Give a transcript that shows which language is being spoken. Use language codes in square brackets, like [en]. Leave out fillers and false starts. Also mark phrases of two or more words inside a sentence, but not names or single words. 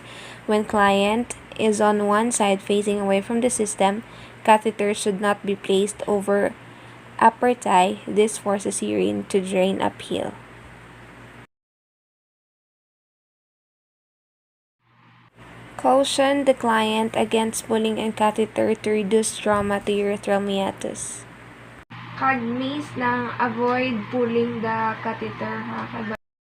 [en] When client is on one side facing away from the system, catheter should not be placed over upper thigh. This forces urine to drain uphill. Caution the client against pulling on catheter to reduce trauma to urethral meatus. Kag miss lang avoid pulling the catheter ha.